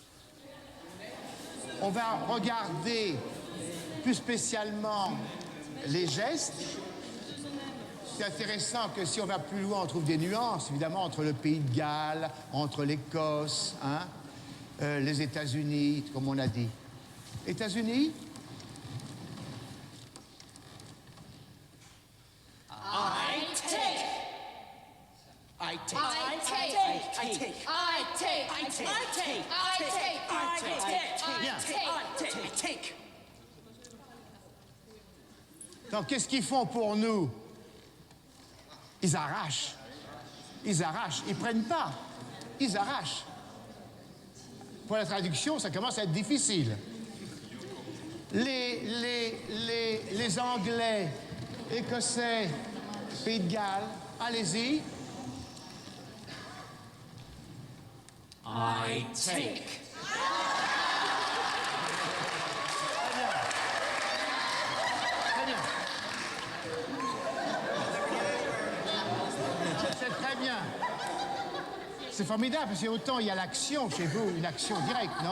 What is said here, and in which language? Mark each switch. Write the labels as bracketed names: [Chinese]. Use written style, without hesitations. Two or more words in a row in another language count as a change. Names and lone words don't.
[French] On va regarder plus spécialement les gestes. C'est intéressant que si on va plus loin, on trouve des nuances, évidemment, entre le Pays de Galles, entre l'Écosse, hein, les États-Unis, comme on a dit. États-Unis? [English] I take. I take. I take. I take. I take. I take. I take. I take. I take. [French] Bien. [English] I take. [French] Donc, qu'est-ce qu'ils font pour nous? Ils arrachent. Ils arrachent. Ils prennent pas. Ils arrachent. Pour la traduction, ça commence à être difficile. Les Anglais, Écossais, Pays de Galles, allez-y. [English] I take. [French] Très bien. C'est très bien. C'est formidable, parce qu'autant il y a l'action chez vous, une action directe, non?